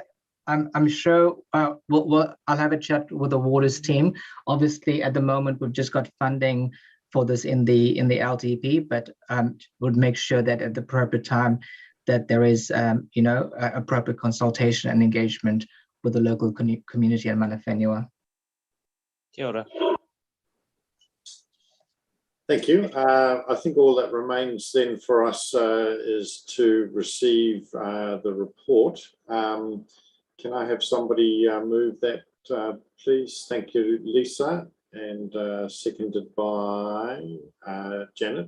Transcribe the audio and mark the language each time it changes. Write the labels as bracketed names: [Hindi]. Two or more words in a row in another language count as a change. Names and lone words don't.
[English] I'm sure I'll have a chat with the waters team. Obviously, at the moment, we've just got funding for this in the LTP, but would make sure that at the appropriate time that there is appropriate consultation and engagement with the local community and [Māori] mana whenua. Kia ora. [English] Thank you. I think all that remains then for us is to receive the report. Can I have somebody move that, please? Thank you, Lisa, and seconded by Janet.